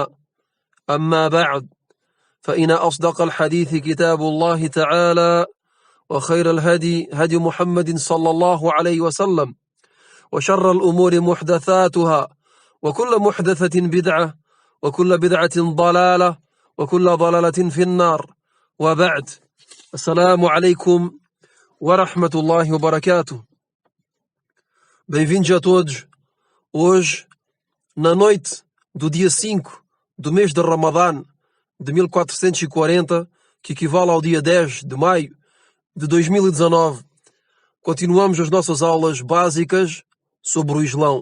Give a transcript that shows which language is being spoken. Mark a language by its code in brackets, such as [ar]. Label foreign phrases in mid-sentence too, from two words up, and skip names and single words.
[ar] أما بعد، فإن أصدق الحديث كتاب الله تعالى، وخير الهدي هدي محمد صلى الله عليه وسلم، وشر الأمور محدثاتها، وكل محدثة بدعة، وكل بدعة ضلالة، وكل ضلالة في النار. وبعد، السلام عليكم ورحمة الله وبركاته. [pt] Bem-vindos a todos. Hoje, na noite do dia 5 do mês de Ramadã de 1440, que equivale ao dia 10 de maio de 2019, continuamos as nossas aulas básicas sobre o Islão.